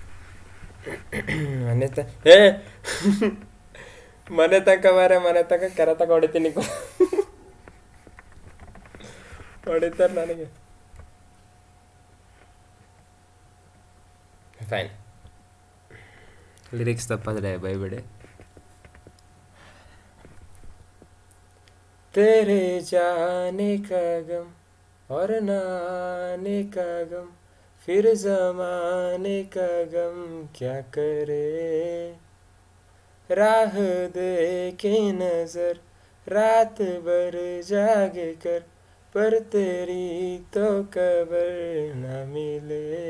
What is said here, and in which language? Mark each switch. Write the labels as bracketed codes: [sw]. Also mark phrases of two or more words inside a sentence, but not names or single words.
[kn] ಮನೆ ತನಕ ಬಾರೆ, ಮನೆ ತನಕ ಕೆರೆ ತಕ ಹೊಡಿತೀನಿ. ಹೊಡಿತಾರೆ ನನಗೆ. ಫೈನ್. ಲಿರಿಕ್ಸ್ ತಪ್ಪಾದ್ರೆ ಬೈಬಿಡಿ. [hi] तेरे जाने का गम और न आने का गम, फिर ज़माने का गम क्या करे. राह देखे नजर रात भर जाग कर, पर तेरी तो खबर न मिले.